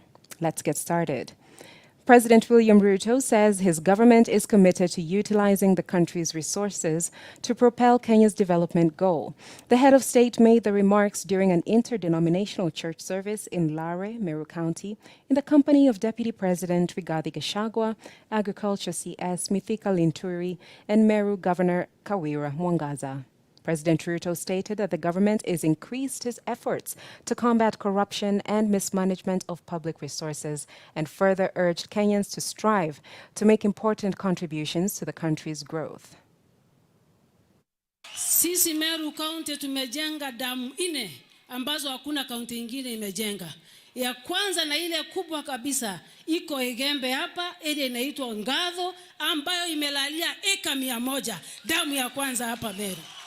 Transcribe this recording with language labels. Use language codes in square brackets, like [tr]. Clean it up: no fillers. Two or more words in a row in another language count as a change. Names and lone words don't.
[en] Let's get started. President William Ruto says his government is committed to utilizing the country's resources to propel Kenya's development goal. The head of state made the remarks during an interdenominational church service in Lare, Meru County, in the company of Deputy President Rigathi Gachagua, Agriculture CS Mithika Linturi, and Meru Governor Kawira Mwangaza. President Ruto stated that the government has increased its efforts to combat corruption and mismanagement of public resources and further urged Kenyans to strive to make important contributions to the country's growth. [sw] Sisi Meru County tumejenga damu 4 ambazo hakuna kaunti ingine imejenga. Ya kwanza na ile kubwa kabisa iko Igembe hapa, ile inaitwa Ngadho ambayo imelalia eka 100, damu ya kwanza hapa Meru.